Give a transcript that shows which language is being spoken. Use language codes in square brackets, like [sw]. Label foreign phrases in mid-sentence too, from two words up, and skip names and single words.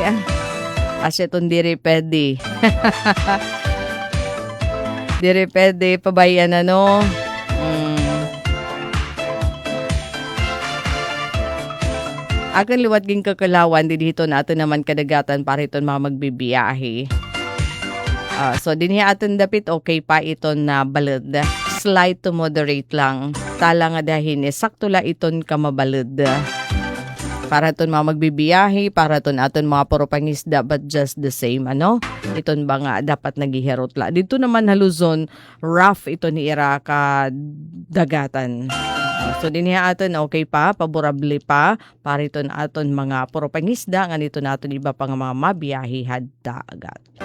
[war] Asya iton diri pwede. Diri pwede, pabayan ano. Akan liwat ging kakalawan, dito naton naman kadagatan para iton mga magbibiyahe. So dinhi aton dapit okay pa iton na balod. [en] Slight to moderate lang. [war] Tala nga dahin sakto la iton ka mabalod. Para ton mga magbibiyahe, para ton aton mga puro pangisda [en] but just the same [war] ano. Iton ba nga dapat nagiherot la. Dito naman haluzon rough ito ni ira ka dagatan. So dinhi aton okay pa, favorable pa para iton aton mga puro pangisda nga nito naton iba pa nga mga mabiyahe hadta agad.